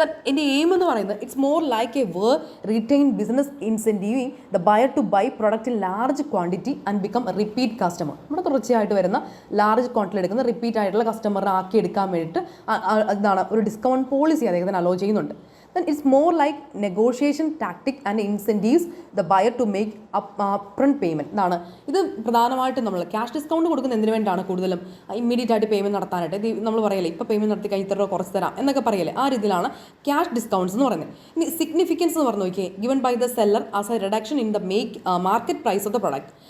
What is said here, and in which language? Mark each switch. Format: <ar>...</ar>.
<ml>എൻ്റെ എയിം എന്ന് പറയുന്നത്</ml> <en>It's more like a were retain business incentivising the buyer to buy product in large quantity and become repeat customer.</en> <ml>നമ്മുടെ തുടർച്ചയായിട്ട് വരുന്ന large quantity എടുക്കുന്ന repeat ആയിട്ടുള്ള കസ്റ്റമറിനെ ആക്കി എടുക്കാൻ വേണ്ടിയിട്ട് എന്താണ് ഒരു ഡിസ്കൗണ്ട് പോളിസി അദ്ദേഹത്തിന് അലോ ചെയ്യുന്നുണ്ട്.</ml> <en>then it's more like negotiation tactic and incentives the buyer to make upfront payment.</en> <ml>എന്നാണ് ഇത് പ്രധാനമായിട്ടും നമ്മൾ ക്യാഷ് ഡിസ്കൗണ്ട് കൊടുക്കുന്ന എന്തിനു വേണ്ടിയാണ് കൂടുതലും ഇമ്മീഡിയറ്റ് ആയിട്ട് പേയ്മെൻറ്റ് നടത്താനായിട്ട്. ഇത് നമ്മൾ പറയല്ലേ ഇപ്പോൾ പേയ്മെൻറ്റ് നടത്തി കഴിഞ്ഞ് ഇത്ര രൂപ കുറച്ച് തരാം എന്നൊക്കെ പറയല്ലേ, ആ രീതിയിലാണ് ക്യാഷ് ഡിസ്കൗണ്ട്സ് എന്ന് പറയുന്നത്. ഇനി സിഗ്നിഫിക്കൻസ് എന്ന് പറഞ്ഞു നോക്കിയേ,</ml> <en>Given by the seller as a reduction in the market price of the product.</en>